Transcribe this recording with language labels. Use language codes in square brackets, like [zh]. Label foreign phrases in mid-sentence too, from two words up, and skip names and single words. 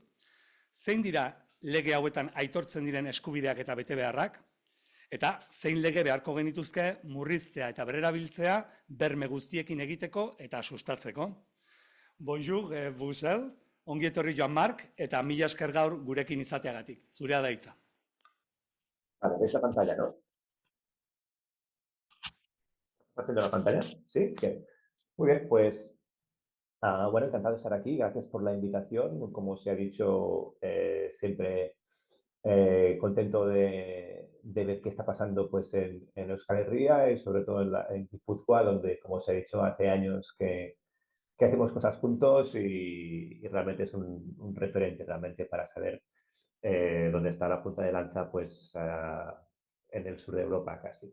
[eu] Zein dira lege hauetan aitortzen diren eskubideak eta betebeharrak? Eta zein lege beharko genituzke murriztea eta berrerabiltzea berme guztiekin egiteko eta sustatzeko? [fr] Bonjour, Bruxelles. [eu] Ongi etorri Joan Marc, eta mila esker gaur gurekin izateagatik. Zurea da hitza. [es] Vale, ¿ves la pantalla, no? ¿Compartiendo la pantalla? ¿Sí? Bien. Muy bien, pues bueno, encantado de estar aquí. Gracias por la invitación. Como se ha dicho, siempre Contento de ver qué está pasando pues, en Euskal Herria y sobre todo en Guipúzcoa, donde, como os he dicho, hace años que hacemos cosas juntos y realmente es un referente realmente para saber dónde está la punta de lanza pues, en el sur de Europa casi.